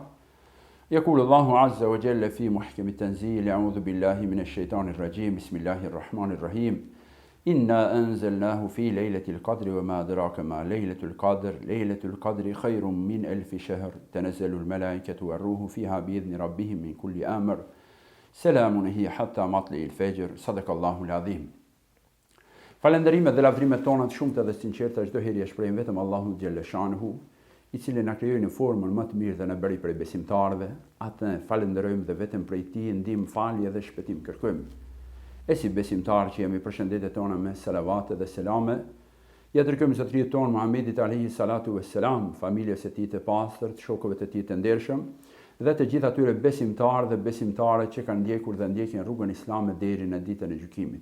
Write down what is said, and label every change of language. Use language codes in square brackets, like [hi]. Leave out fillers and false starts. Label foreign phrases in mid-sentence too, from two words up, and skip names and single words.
[ar] يقول الله عز وجل في محكم التنزيل أعوذ بالله من الشيطان الرجيم بسم الله الرحمن الرحيم إنا أنزلناه في ليلة القدر وما أدراك ما ليلة القدر ليلة القدر خير من 1000 شهر تنزل الملائكة والروح فيها بإذن ربهم من كل أمر سلام هي حتى مطلع الفجر صدق الله العظيم. [sq] Falënderimet dhe lavdrimet tona të shumta dhe sinqerta çdo herë e shprehim vetëm Allahut [ar] جل شأنه, [sq] i cili na krijoi në formën më të mirë dhe na bëri prej besimtarëve. Atë falenderojmë dhe vetëm prej tij ndihmë, falje dhe shpëtim kërkojmë. E si besimtarë që jemi, përshëndetjet tona me selavate dhe selame, ja dërgojmë zotërinë tonë Muhamedit [ar] عليه الصلاة والسلام, [sq] familjes së tij të pastërt, shokëve të tij të ndershëm dhe të gjithë atyre besimtarë dhe besimtare që kanë ndjekur dhe ndjekin rrugën islame deri në ditën e gjykimit.